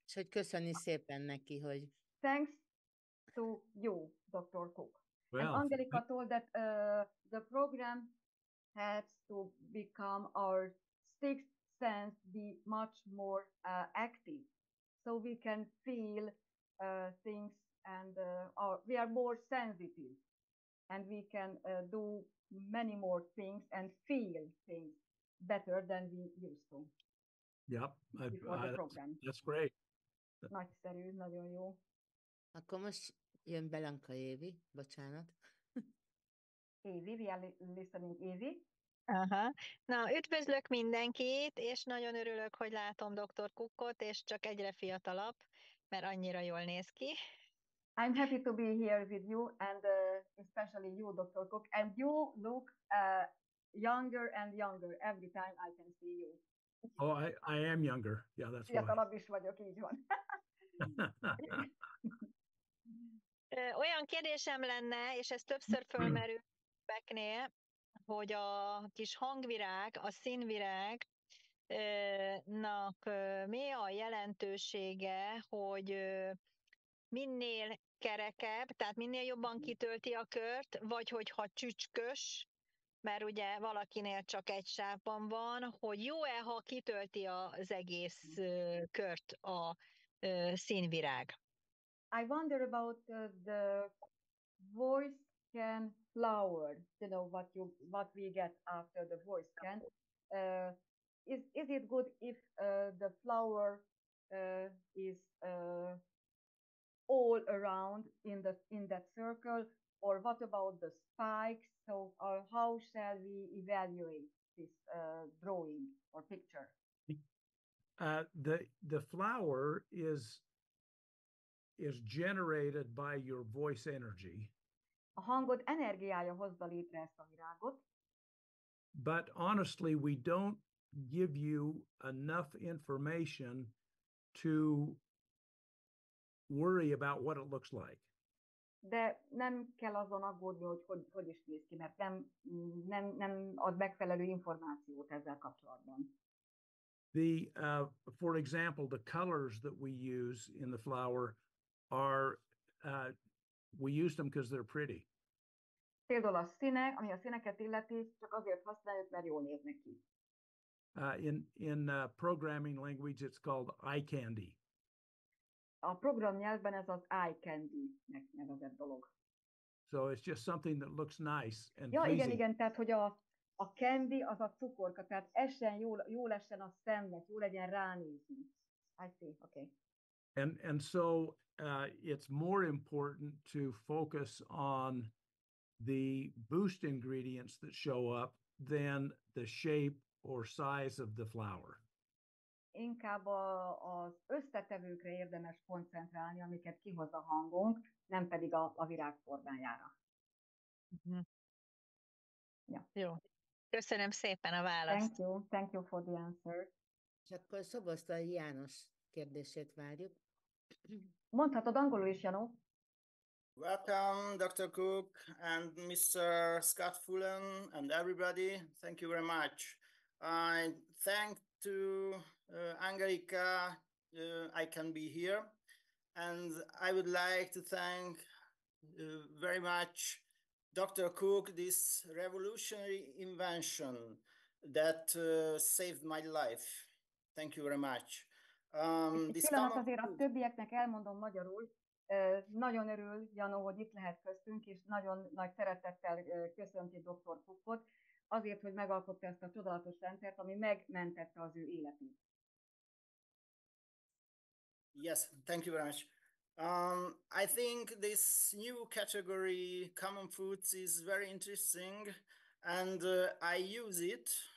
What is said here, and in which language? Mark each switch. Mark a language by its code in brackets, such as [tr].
[hu] És hogy köszöni szépen neki, hogy... [en] Thanks to you, Dr. Cook. Well, and Angelica told that the program has to become our sixth sense, be much more active, so we can feel things, and we are more sensitive, and we can do many more things and feel things better than we used to. Yep, before the program. That's great. [hu] Nagyszerű, nagyon jó. Akkor most jön Belanka Évi, bocsánat. [en] Évi, we are listening Évi. Aha. [hu] Na, üdvözlök mindenkit, és nagyon örülök, hogy látom Dr. Cookot, és csak egyre fiatalabb, mert annyira jól néz ki. [en] I'm happy to be here with you, and especially you, Dr. Cook, and you look younger and younger every time I can see you. Oh, I am younger. Yeah, that's why. [hu] Fiatalabb is vagyok, így van. Olyan kérdésem lenne, és ez többször fölmerül Becknél, hogy a kis hangvirág, a színvirágnak mi a jelentősége, hogy minél kerekebb, tehát minél jobban kitölti a kört, vagy hogyha csücskös, mert ugye valakinél csak egy sávban van, hogy jó-e, ha kitölti az egész kört a színvirág? [en] I wonder about the voice scan flower, you know, what we get after the voice scan. Is it good if the flower is all around in that circle, or what about the spikes? So, how shall we evaluate this drawing or picture? The flower is generated by your voice energy. [hu] A hangod energiája hozza létre ezt a virágot. [en] But honestly, we don't give you enough information to worry about what it looks like. [hu] De nem kell azon aggódni, hogy is néz ki, mert nem ad megfelelő információt ezzel kapcsolatban. [en] For example, the colors that we use in the flower are, we use them because they're pretty. [hu] Például a színek, ami a színeket illeti, csak azért használjuk, mert jól néznek ki. [en] In programming language, it's called eye candy. [hu] A programnyelvben ez az eye candy-nek nevezett dolog. [en] So it's just something that looks nice and Ja, pleasing. [hu] igen, tehát hogy a candy az a cukorka, tehát essen jól essen a szemnek, jó legyen ránézni. [en] I see, okay. And so it's more important to focus on the boost ingredients that show up than the shape or size of the flower. [hu] Inkább az összetevőkre érdemes koncentrálni, amiket kihoz a hangunk, nem pedig a virág formájára. Ja. Jó. Köszönöm szépen a választ. [en] Thank you for the answer. [hu] És akkor Szoboszlai János kérdését várjuk. Mondhatod angolul is, Janó. [en] Welcome, Dr. Cook and Mr. Scott Fullen and everybody. Thank you very much. I thank to Angelica, I can be here. And I would like to thank very much Dr. Cook, this revolutionary invention that saved my life. Thank you very much. [hu] Pillanat azért a többieknek elmondom magyarul. Nagyon örül, Janó, hogy itt lehet köztünk, és nagyon nagy szeretettel köszönti Dr. Cookot, azért, hogy megalkotta ezt a csodálatos rendszert, ami megmentette az ő életét. [en] Yes, thank you very much. I think this new category, common foods, is very interesting, and I use it.